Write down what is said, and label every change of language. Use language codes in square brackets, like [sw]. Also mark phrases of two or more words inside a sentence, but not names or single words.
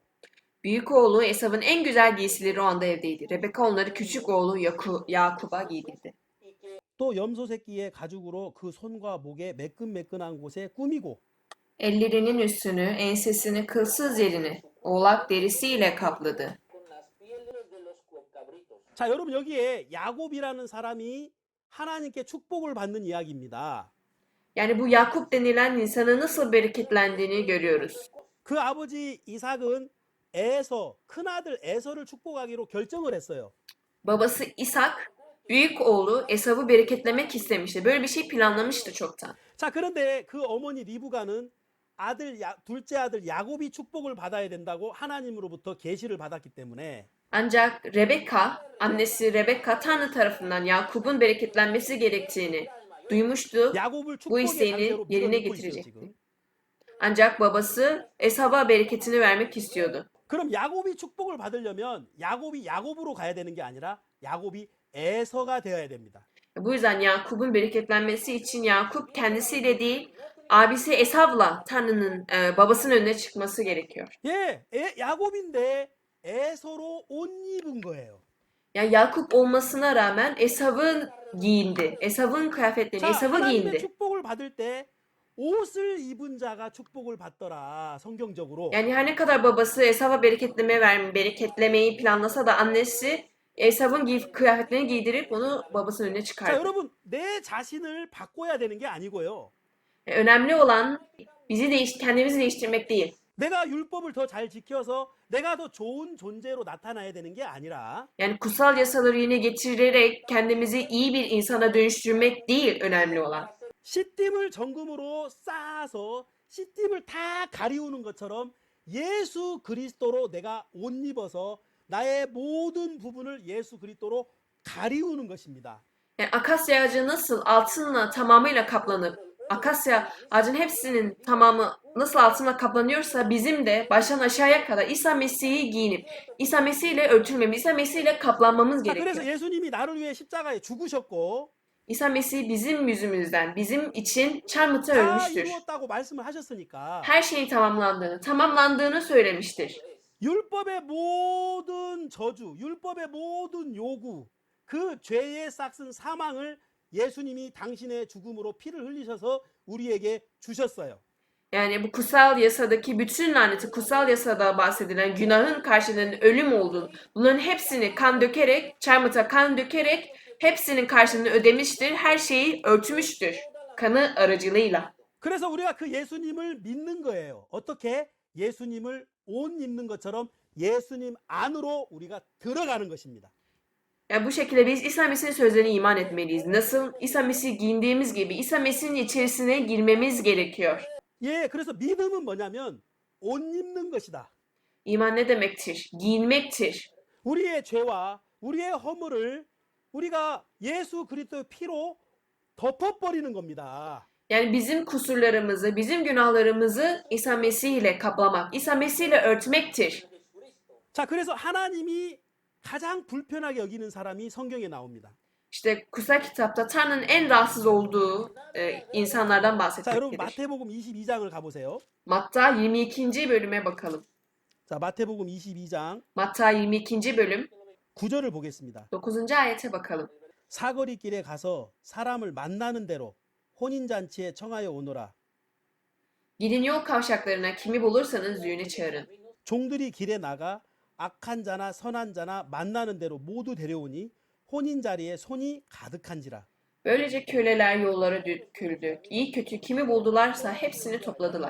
[tr] Büyük oğlu Esav'ın en güzel giysileri o anda evdeydi. Rebeka onları küçük oğlu Yakup'a giydirdi. [ko] 또 염소 새끼의 가죽으로 그 손과 목에 매끈매끈한 곳에 꾸미고 [tr] Ellerinin üstünü, ensesini, kılsız yerini oğlak derisiyle kapladı. [ko] 자, 여러분 여기에 야곱이라는 사람이 하나님께 축복을 받는 이야기입니다. [tr] Yani bu Yakup denilen insanın nasıl bereketlendiğini görüyoruz. [ko] 그 아버지 이삭은 큰아들 에서를 축복하기로 결정을 했어요. [tr] Babası İshak, büyük oğlu Esav'ı bereketlemek istemişti. Böyle bir şey planlamıştı çoktan. [ko] 자, 그런데 그 어머니 리브가는 둘째 아들 야곱이 축복을 받아야 된다고 하나님으로부터 계시를 받았기 때문에 [tr] Ancak annesi Rebeka Tanrı tarafından Yakup'un bereketlenmesi gerektiğini duymuştu. [ko] 야곱을 [tr] Bu [ko] 축복의 [tr] isteğini [ko] 장제로 [tr] yerine [ko] 밀어넣고 있어요, [tr] getirecekti. [ko] 지금. [tr] Ancak babası Esav'a bereketini vermek istiyordu. [ko] 그럼 야곱이 축복을 받으려면 야곱이 야곱으로 가야 되는 게 아니라 야곱이 에서가 되어야 됩니다. [tr] Bu yüzden Yakup'un bereketlenmesi için Yakup kendisiyle değil, abisi Esav'la Tanrı'nın babasının önüne çıkması gerekiyor. [ko] 예, 야곱인데 에서로 옷 입은 거예요. [tr] Yani Yakup olmasına rağmen Esav'ın giyindi. Esav'ın kıyafetlerini [ko] 자, [tr] Esav'ı [ko] 하나님의 [tr] giyindi. [ko] 축복을 받을 때 옷을 입은 자가 축복을 받더라. 성경적으로. [tr] Yani her ne kadar babası Esav'a bereketlemeyi planlasa da annesi Esav'ın kıyafetlerini giydirip onu babasının önüne [ko] 자, [tr] çıkardı. [ko] 여러분, 내 자신을 바꿔야 되는 게 아니고요. [tr] Önemli olan kendimizi değiştirmek değil. [ko] 내가 율법을 더 잘 지켜서 내가 더 좋은 존재로 나타나야 되는 게 아니라 [tr] Yani kutsal yasaları yine getirerek kendimizi iyi bir insana dönüştürmek değil önemli olan. [ko] 씨띠을 정금으로 쌓아서 씨띠을 다 가리우는 것처럼 예수 그리스도로 내가 옷 입어서 나의 모든 부분을 예수 그리스도로 가리우는 것입니다. [tr] Yani akasya ağacı nasıl altınla tamamıyla kaplanıp akasya ağacın hepsinin tamamı nasıl altınla kaplanıyorsa bizim de baştan aşağıya kadar İsa Mesih'i giyinip İsa Mesih ile örtülmemiz, İsa Mesih ile kaplanmamız [ko] 자, 그래서 [tr] gerekiyor. [ko] 예수님이 나를 위해 십자가에 죽으셨고 [tr] İsa Mesih bizim yüzümüzden, bizim için çarmıhta [ko] 다 [tr] ölmüştür. [ko] 이루었다고 말씀을 하셨으니까 [tr] Her şeyin tamamlandığını söylemiştir. [ko] 율법의 모든 저주, 율법의 모든 요구, 그 죄의 싹슨 사망을 예수님이 당신의 죽음으로 피를 흘리셔서 우리에게 주셨어요. [tr] Yani bu kutsal yasadaki bütün laneti, kutsal yasada bahsedilen günahın karşılığının ölüm olduğunu, bunların hepsini çarmıhta kan dökerek hepsinin karşılığını ödemiştir. Her şeyi örtmüştür kanı aracılığıyla. [ko] 그래서 우리가 그 예수님을 믿는 거예요. 어떻게? 예수님을 옷 입는 것처럼 예수님 안으로 우리가 들어가는 것입니다. [tr] Yani bu şekilde biz İsa Mesih'in sözlerine iman etmeliyiz. Nasıl İsa Mesih giyindiğimiz gibi İsa Mesih'in içerisine girmemiz gerekiyor. [ko] 예, 그래서 믿음은 뭐냐면 옷 입는 것이다. [tr] İman ne demektir? Giyinmektir. [ko] 우리의 죄와 우리의 허물을 우리가 예수 그리스도의 피로 덮어버리는 겁니다. [tr] Yani bizim kusurlarımızı, bizim günahlarımızı İsa Mesih ile kaplamak, İsa Mesih ile örtmektir. [ko] 자, 그래서 하나님이 가장 불편하게 여기는 사람이 성경에 나옵니다. [tr] İşte kutsal kitapta Tanrı'nın en rahatsız olduğu insanlardan [ko] 자, 여러분 [tr] bahsetmektedir. [ko] 마태복음 22장을 가보세요. [tr] Matta 22. bölüme bakalım. [ko] 자, 마태복음 22장 [tr] Matta 22. bölüm [ko] 9절을 보겠습니다. [tr] 9. ayete bakalım. [ko] 사거리 길에 가서 사람을 만나는 대로 혼인잔치에 청하여 오너라. [tr] Gidin yol kavşaklarına kimi bulursanız düğüne çağırın. [ko] 종들이 길에 나가 악한 자나 선한 자나 만나는 대로 모두 데려오니 혼인 자리에 손이 가득한지라. [tr] Böylece köleler yollara döküldü. İyi kötü kimi buldularsa hepsini topladılar.